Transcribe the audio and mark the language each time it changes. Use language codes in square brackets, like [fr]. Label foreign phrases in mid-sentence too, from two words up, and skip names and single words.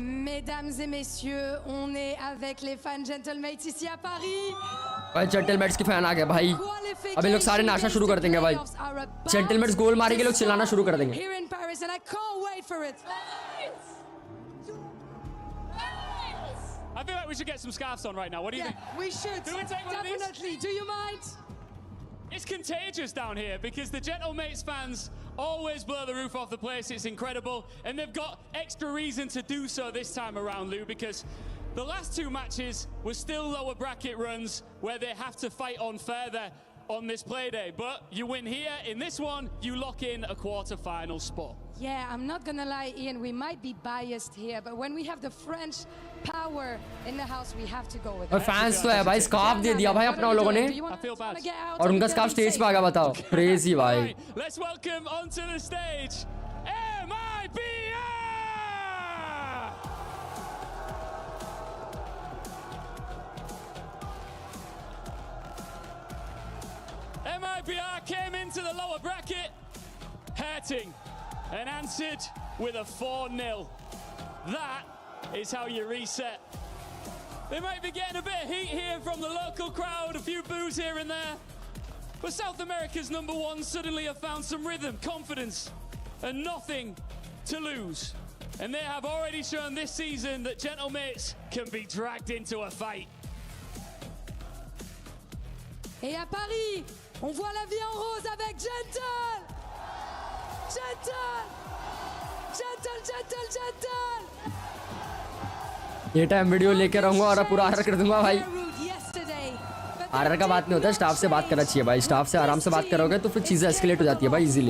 [fr] Mesdames et messieurs, on est avec les fans Gentlemates ici à Paris. [hi] भाई जेंटलमैट्स के फैन आ गए भाई. अब ये लोग सारे नाचना शुरू कर देंगे भाई. जेंटलमैट्स गोल मारेंगे, लोग चिल्लाना शुरू कर देंगे. [en] Here in Paris, and I can't wait for it. I feel like we should get some scarves on right now. What do you think? We should. Do we take one of these? Definitely. Do you mind? It's contagious down here because the Gentlemates fans always blow the roof off the place. It's incredible. And they've got extra reason to do so this time around, Lou, because the last two matches were still lower bracket runs where they have to fight on further on this play day. But you win here. In this one, you lock in a quarter-final spot. Yeah, I'm not gonna lie, Ian, we might be biased here, but when we have the French power in the house, we have to go with it. [hi] और फैंस तो है भाई, स्कार्फ दे दिया भाई अपना उन लोगों ने. और उनका स्कार्फ स्टेज पे आ गया, बताओ. क्रेजी भाई. [en] Let's welcome onto the stage MIBR. MIBR came into the lower bracket hurting and answered with a 4-0. That is how you reset. They might be getting a bit of heat here from the local crowd, a few boos here and there. But South America's #1 suddenly have found some rhythm, confidence, and nothing to lose. And they have already shown this season that Gentlemates can be dragged into a fight. [fr] Et à Paris, on voit la vie en rose avec Gentle. [hi] ये टाइम वीडियो लेके रहूंगा और पूरा आर्डर कर दूंगा भाई. आर्डर का बात नहीं होता, स्टाफ से बात करना चाहिए भाई. स्टाफ से आराम से बात करोगे तो फिर चीजें एस्केलेट हो जाती है भाई इजीली.